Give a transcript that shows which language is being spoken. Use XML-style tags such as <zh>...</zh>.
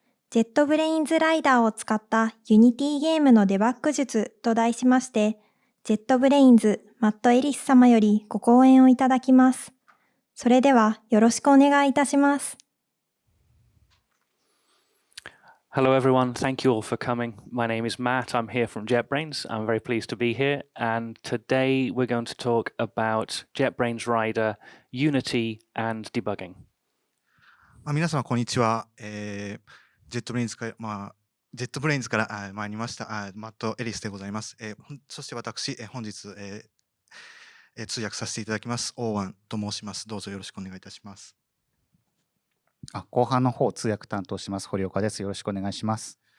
<ja>JetBrains Rider を使ったユニティゲームのデバッグ術と題しまして、JetBrains マット・エリス様よりご講演をいただきます。それではよろしくお願いいたします。</ja> <en>Hello everyone, thank you all for coming. My name is Matt, I'm here from JetBrains. I'm very pleased to be here, and today we're going to talk about JetBrains Rider, Unity and Debugging.</en> <ja>皆様こんにちは。 JetBrains から参りましたマット・エリスでございます。そして私、本日、通訳させていただきます。オーワンと申します。どうぞよろしくお願いいたします。後半の方通訳担当します堀岡です。よろしくお願いします。</ja>